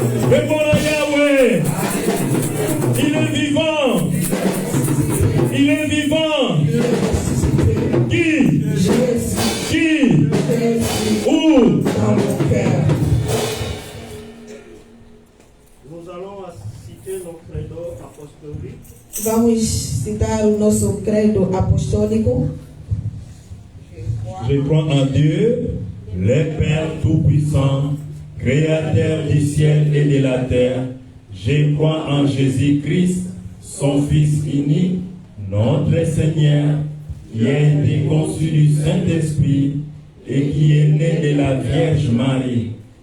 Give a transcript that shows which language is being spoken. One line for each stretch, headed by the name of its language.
French: Répondez à Yahweh. Il est vivant. Il est vivant. Qui? Qui? Où? Dans mon cœur. Nous allons citer nos credos apostoliques.
Portuguese: Vamos citar o nosso credo apostólico.
French: Je crois en Dieu, le Père Tout-Puissant, Créateur du ciel et de la terre. Je crois en Jésus-Christ, son Fils unique, notre Seigneur, qui a été conçu du Saint-Esprit et qui est né de la Vierge Marie.